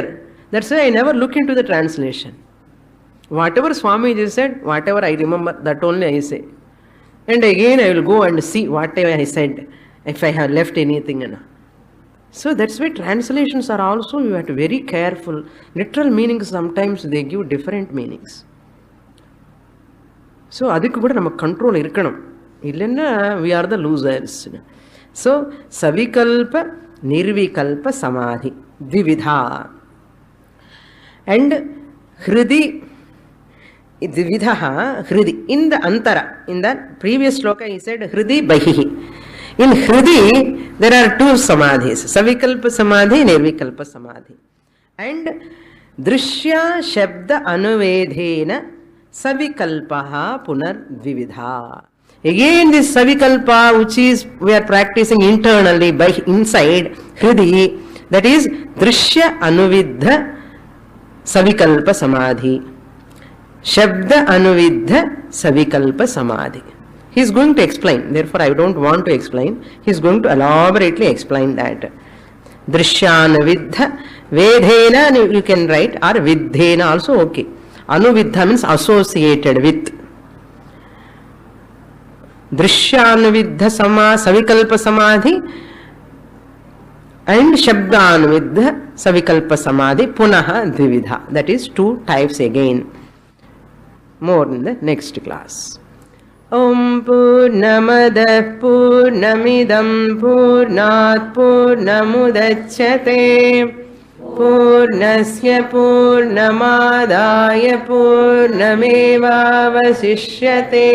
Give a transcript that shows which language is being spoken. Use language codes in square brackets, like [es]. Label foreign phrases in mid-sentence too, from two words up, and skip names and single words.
[en] That's why I never look into the translation. Whatever Swamiji said, whatever I remember, that only I say. And again I will go and see whatever I said, if I have left anything. So that's why translations are also, you have to be very careful. Literal meanings sometimes they give different meanings. [ta] So அதுக்கு கூட நமக்கு control இருக்கணும், இல்லன்னா [en] we are the losers. [sa] So सविकल्प निर्विकल्प समाधि द्विविधा. And हृदि, द्विविधा हृदि, [en] in the antara, in the previous sloka he said [sa] हृदि बहिः. [en] In hridi there are two samadhis, [sa] सविकल्प समाधि, निर्विकल्प समाधि. And दृश्य शब्द अनुवेधेन सविकल्पः पुनर् द्विविधा. [en] Again this savikalpa, which is we are practicing internally by inside hridi, that is [sa] दृश्य अनुविद्ध सविकल्प समाधि, शब्द अनुविद्ध सविकल्प समाधि. [en] He is going to explain, therefore I don't want to explain. He is going to elaborately explain that. [sa] दृश्यानुविद्ध वेधेन, [en] you can write, or vidhena also okay. Anuvidha means associated with. [sa] दृश्यानुविद्ध सविकल्प समाधि and शब्दानुविद्ध सविकल्प समाधि पुनः द्विविधा. [en] That is two types again. More in the next class. [sa] ॐ पूर्णमदः पूर्णमिदं पूर्णात् पूर्णमुदच्यते पूर्णस्य पूर्णमादाय पूर्णमेवावशिष्यते.